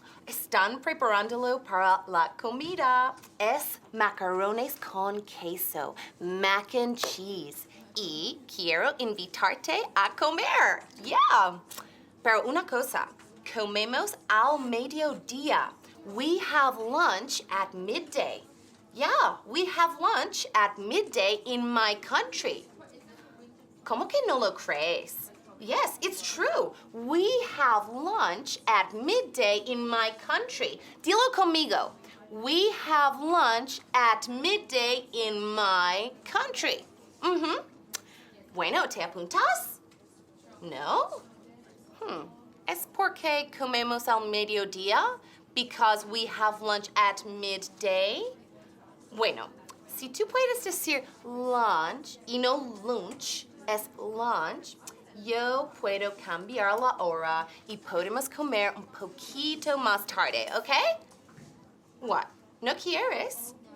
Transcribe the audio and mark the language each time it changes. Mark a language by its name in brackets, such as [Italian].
[Spanish] Están preparándolo para la comida. Es macarrones con queso, [English] mac and cheese. [Spanish] Y quiero invitarte a comer. Yeah. Pero una cosa, comemos al mediodía. [English] We have lunch at midday. Yeah, we have lunch at midday in my country. [Spanish] ¿Cómo que no lo crees? [English] Yes, it's true. We have lunch at midday in my country. [Spanish] Dilo conmigo. [English] We have lunch at midday in my country. [Spanish] Mm-hmm. Bueno, ¿te apuntas? No? ¿Es porque comemos al mediodía? [English] Because we have lunch at midday? [Spanish] Bueno, si tú puedes decir lunch y no lunch, es lunch, yo puedo cambiar la hora y podemos comer un poquito más tarde, ¿ok? What? ¿No quieres?